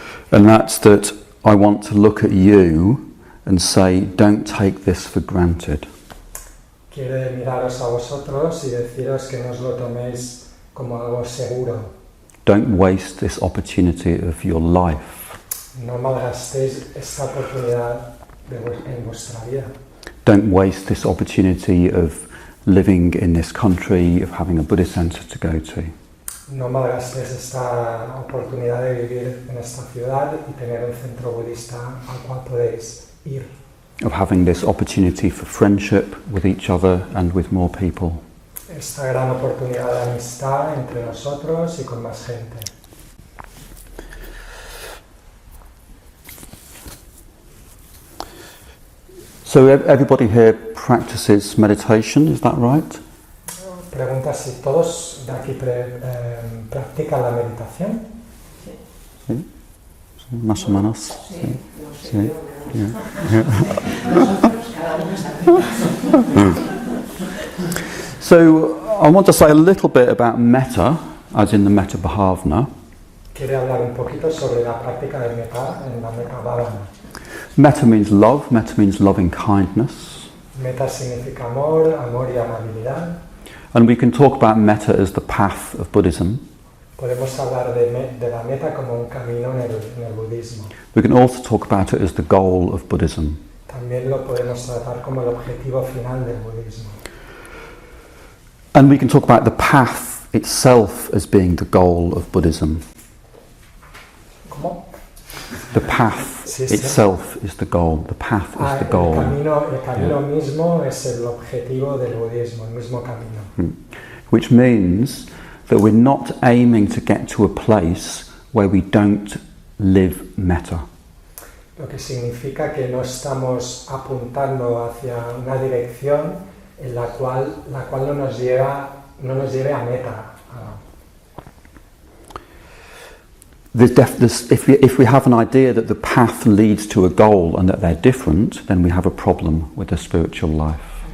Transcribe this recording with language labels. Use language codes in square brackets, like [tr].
[en] And that's that I want to look at you and say, don't take this for granted. [es] Quiere miraros a vosotros y deciros que no os lo toméis como algo seguro. [en] Don't waste this opportunity of your life. [es] No malgastéis esta oportunidad en vuestra vida. [en] Don't waste this opportunity of living in this country, of having a Buddhist center to go to. [es] No malgastéis esta oportunidad de vivir en esta ciudad y tener un centro budista al cual podéis ir. [en] Of having this opportunity for friendship with each other and with more people. [es] Esta gran oportunidad de amistad entre nosotros y con más gente. [en] So everybody here practices meditation, is that right? [es] Pregunta si todos de aquí practican la meditación. Sí. Más o menos. Sí. Sí. [en] Yeah. So I want to say a little bit about metta, as in the metta bhavana. [es] Quiere hablar un poquito sobre la práctica de metta en la metta bhavana. [en] Metta means love, metta means loving kindness. [es] Metta significa amor, amor y amabilidad. [en] And we can talk about metta as the path of Buddhism. [es] Podemos hablar de la metta como un camino en el budismo. [en] We can also talk about it as the goal of Buddhism. [es] También lo podemos tratar como el objetivo final del budismo. [en] And we can talk about the path itself as being the goal of Buddhism. [es] ¿Cómo? [en] The path itself is the goal. The path is the goal. [es] El camino mismo es el objetivo del budismo, el mismo camino. [en] Which means that we're not aiming to get to a place where we don't live metta. [es] Lo que significa que no estamos apuntando hacia una dirección en la cual no nos lleve a meta. [en] If we have an idea that the path leads to a goal and that they're different, then we have a problem with the spiritual life.